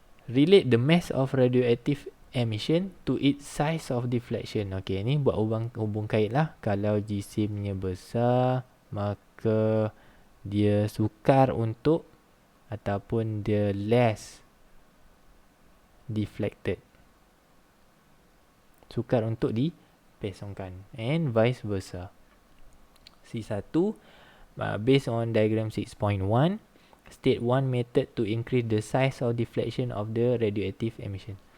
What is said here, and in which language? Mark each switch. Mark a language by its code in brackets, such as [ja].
[en] Relate the mass of radioactive emission to its size of deflection. [ms] Okay, ni buat hubung kait lah. Kalau jisimnya besar, maka dia sukar untuk ataupun dia [en] less deflected. [ms] Sukar untuk dipesongkan. [en] And vice versa. C1, based on diagram 6.1, state one method to increase the size of deflection of the radioactive emission.